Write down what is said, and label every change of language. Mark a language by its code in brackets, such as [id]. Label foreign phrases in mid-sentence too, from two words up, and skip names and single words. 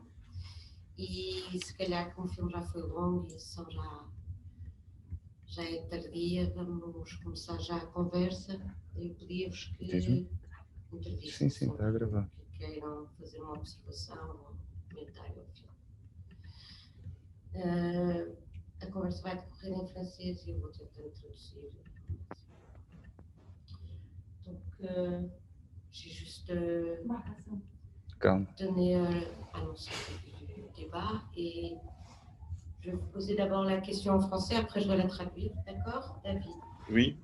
[pt] E se calhar, como o filme já foi longo e a sessão já é tardia, vamos começar já a conversa. Eu pedia-vos que intervissem, Sim, está a gravar. que queiram fazer uma observação ou um comentário ao filme. A conversa vai decorrer em francês e eu vou tentar traduzir. [fr] Donc, j'ai juste donné annoncer le débat et je vais vous poser d'abord la question en français, après je dois la traduire, d'accord, David? Oui.